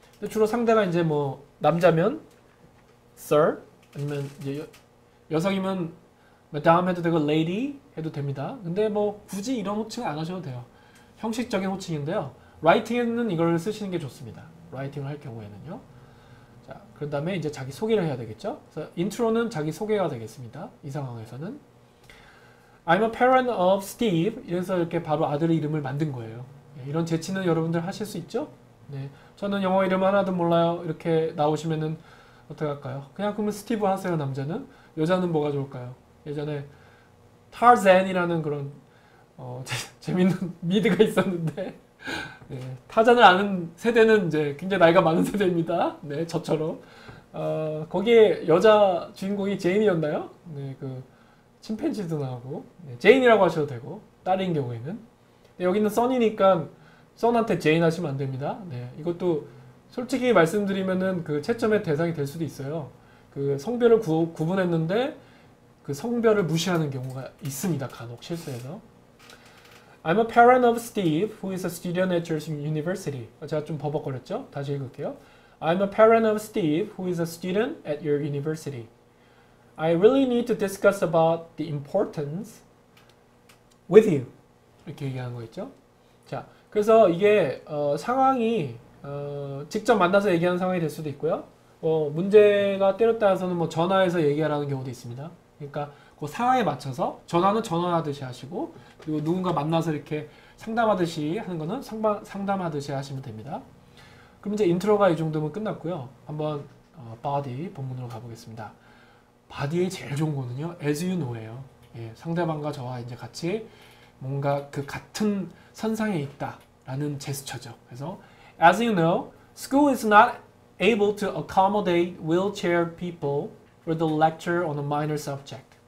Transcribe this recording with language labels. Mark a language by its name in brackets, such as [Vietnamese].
[Korean] 주로 상대가 이제 뭐 남자면 sir, 아니면 이제 여성이면 madam 해도 되고 lady 해도 됩니다. 근데 뭐 굳이 이런 호칭 안 하셔도 돼요. 형식적인 호칭인데요. 라이팅에는 이걸 쓰시는 게 좋습니다. 라이팅을 할 경우에는요. 자, 그 다음에 이제 자기 소개를 해야 되겠죠. 그래서 인트로는 자기 소개가 되겠습니다. 이 상황에서는 [English] I'm a parent of Steve. [Korean] 이래서 이렇게 바로 아들의 이름을 만든 거예요. 이런 재치는 여러분들 하실 수 있죠? 네, 저는 영어 이름 하나도 몰라요. 이렇게 나오시면은 어떻게 할까요? 그냥 그러면 스티브 하세요. 남자는. 여자는 뭐가 좋을까요? 예전에 타rzan이라는 그런 재밌는 미드가 있었는데 네, 타잔을 아는 세대는 이제 굉장히 나이가 많은 세대입니다. 네, 저처럼. 거기에 여자 주인공이 제인이었나요? 네, 그 침팬지도 나오고 네, 제인이라고 하셔도 되고 딸인 경우에는 네, 여기는 써니니까 썬한테 제인 하시면 안 됩니다. 네, 이것도 솔직히 말씀드리면은 그 채점의 대상이 될 수도 있어요. 그 성별을 구분했는데 그 성별을 무시하는 경우가 있습니다. 간혹 실수해서. [English] I'm a parent of Steve, who is a student at your university. [Korean] 제가 좀 버벅거렸죠? 다시 읽을게요. [English] I'm a parent of Steve, who is a student at your university. I really need to discuss about the importance with you. [Korean] 이렇게 얘기하는 거 있죠? 자, 그래서 이게 상황이 직접 만나서 얘기하는 상황이 될 수도 있고요. 문제가 때렸다 해서는 뭐 전화해서 얘기하라는 경우도 있습니다. 그러니까 그 상황에 맞춰서 전화는 전화하듯이 하시고 그리고 누군가 만나서 이렇게 상담하듯이 하는 거는 상담하듯이 하시면 됩니다. 그럼 이제 인트로가 이 정도면 끝났고요. 한번 body 본문으로 가보겠습니다. body의 제일 좋은 거는요, [English] as you know [Korean] 예요. 예, 상대방과 저와 이제 같이 뭔가 그 같은 선상에 있다라는 제스처죠. 그래서 [English] as you know, school is not able to accommodate wheelchair people for the lecture on a minor subject.